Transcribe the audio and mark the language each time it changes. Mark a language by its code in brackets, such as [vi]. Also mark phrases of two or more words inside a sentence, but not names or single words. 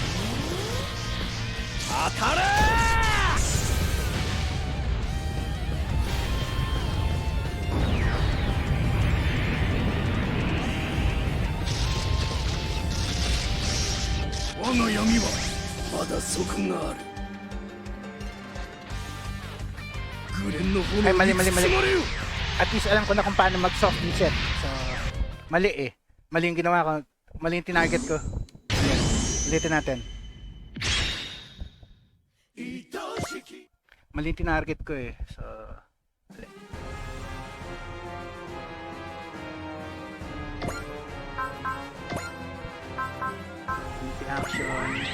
[ja] 当たれ我が闇はまだ底がある。グレンの炎 [tl] Ay, mali, mali, [ja] に [tl] mali. [ja] 包まれよ。 [en] At least [tl] alam ko na kung paano mag- [en] soft reset. [tl] So, mali eh. Mali yung ginawa ko. Mali yung tinarget ko. Ayan. Ulitin natin. Mali yung tinarget ko eh. So, mali. Multi-action.